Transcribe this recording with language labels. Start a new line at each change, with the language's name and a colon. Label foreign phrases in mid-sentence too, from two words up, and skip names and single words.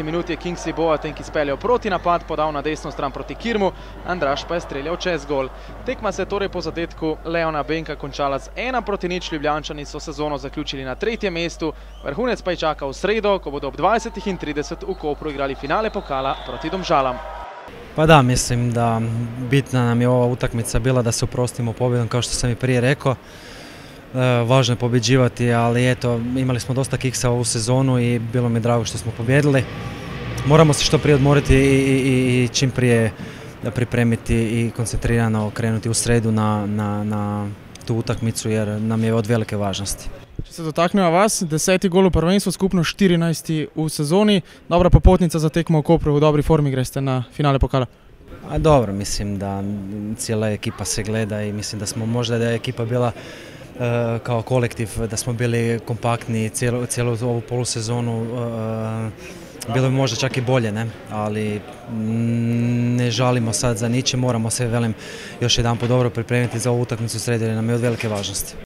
Slovenian: minuti je Kingsley Boateng izpeljal proti napad, podal na desno stran proti Kirmu, Andraž pa je streljal čez gol. Tekma se je torej po zadetku Leona Benka končala z 1:0, Ljubljančani so sezono zaključili na 3. mestu, vrhunec pa je čakal v sredo, ko bodo ob 20:30 v Kopru igrali finale pokala proti Domžalam.
Croatian: Pa da, mislim da bitna nam je ova utakmica bila da se oprostimo pobjedom, kao što sam i prije rekao. Važno je pobjeđivati, ali eto, imali smo dosta kiksa ovu sezonu i bilo mi je drago što smo pobjedili. Moramo se što prije odmoriti i čim prije pripremiti i koncentrirano krenuti u sredu na tu utakmicu jer nam je od velike važnosti.
Slovenian: Če se dotaknemo vas, 10. gol v prvenstvu, skupno 14. v sezoni, dobra popotnica za tekmo v Kopru, v dobri formi greste na finale pokala.
Croatian: Dobro, mislim da cijela ekipa se gleda i mislim da smo možda da je ekipa bila kao kolektiv, da smo bili kompaktni cijelu ovu polusezonu, bilo bi možda čak i bolje, ne? Ali ne žalimo sad za ničim, moramo se, velim, još jedanput dobro pripremiti za ovu utakmicu u sredu jer nam je od velike važnosti.